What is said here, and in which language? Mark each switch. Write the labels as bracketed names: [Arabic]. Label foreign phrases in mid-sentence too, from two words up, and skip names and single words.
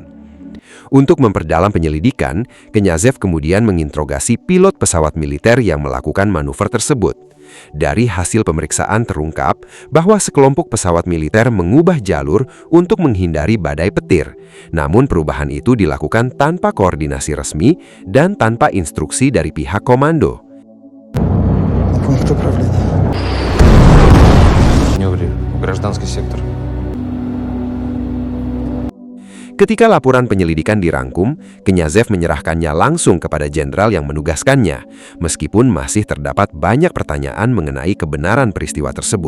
[Indonesian] Untuk memperdalam penyelidikan, Knyazhov kemudian menginterogasi pilot pesawat militer yang melakukan manuver tersebut. Dari hasil pemeriksaan terungkap bahwa sekelompok pesawat militer mengubah jalur untuk menghindari badai petir. Namun perubahan itu dilakukan tanpa koordinasi resmi dan tanpa instruksi dari pihak komando. [Russian] Пункт управления. Маневре в гражданский сектор. [Indonesian] Ketika laporan penyelidikan dirangkum, Knyazhov menyerahkannya langsung kepada jenderal yang menugaskannya, meskipun masih terdapat banyak pertanyaan mengenai kebenaran peristiwa tersebut.